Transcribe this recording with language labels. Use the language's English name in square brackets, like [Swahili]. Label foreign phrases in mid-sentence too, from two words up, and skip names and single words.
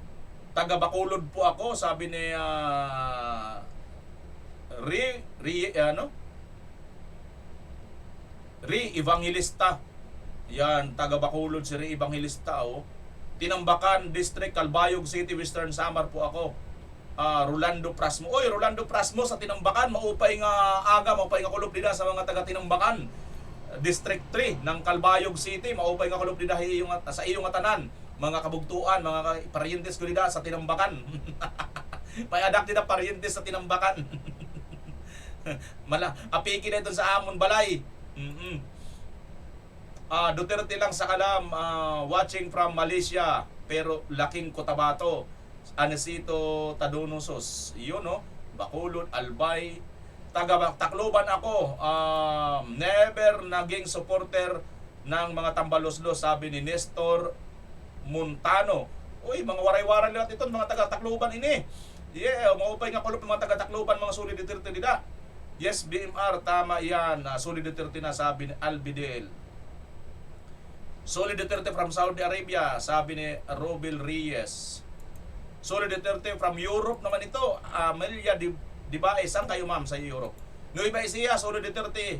[Filipino] Taga Bacolod po ako, sabi ni Ri Evangelista. Yan, taga Bacolod si Ri Evangelista. Tinambakan District, Calbayog City, Western Samar po ako. Rolando Prasmo. Rolando Prasmo sa Tinambakan, [Waray] maupay nga aga, maupay nga kulop dida sa mga taga Tinambakan. District 3 ng Calbayog City, maupay nga kulop dida sa iyong atanan. Mga kabugtuan, mga parientes ko dida sa Tinambakan. May adak dida parientes sa Tinambakan. Apiki na ito sa Amon Balay. [Filipino] Duterte lang sa kalam, [English] watching from Malaysia, [Filipino] pero laking Cotabato. Anesito Tadonosos, yun, no? Bacolod, Albay. Taga Tacloban ako, never naging supporter ng mga tambaloslos, sabi ni Nestor Montano. [Waray] Mga waray-waray lahat ito, mga taga Tacloban ini. Maupay nga kulop ng mga taga Tacloban, mga Solid Duterte dida. [English] Yes, BMR, [Filipino] tama yan. Solid Duterte na, sabi ni Albidel. Solid Duterte [English] from Saudi Arabia, [Filipino] sabi ni Robel Reyes. Solid Duterte [English] from Europe [Filipino] naman ito. Amelia Dibae, saan kayo ma'am sa Europe? Nueva Ecija, Solid Duterte.